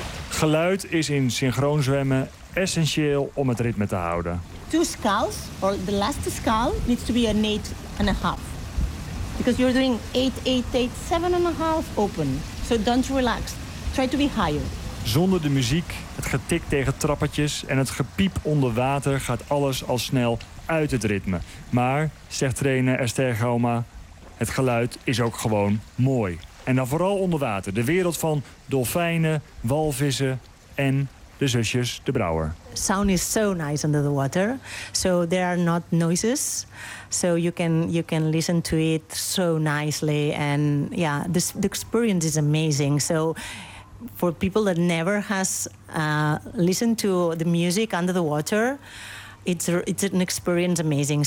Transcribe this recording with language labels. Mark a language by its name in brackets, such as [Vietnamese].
[Dutch] Geluid is in synchroon zwemmen essentieel om het ritme te houden. [English] 2 skulls, or the last skull, needs to be an 8.5. Because you're doing 8, 8, 8, 7.5 open. So don't relax. Try to be higher. [Dutch] Zonder de muziek, het getik tegen trappetjes en het gepiep onder water gaat alles al snel uit het ritme. Maar, zegt trainer Esther Gauma, het geluid is ook gewoon mooi. En dan vooral onder water. De wereld van dolfijnen, walvissen en de zusjes, de Brouwer. [English] Sound is so nice under the water. So there are not noises. So you can listen to it so nicely. And yeah, the experience is amazing. So for people that never has listened to the music under the water, it's an experience amazing.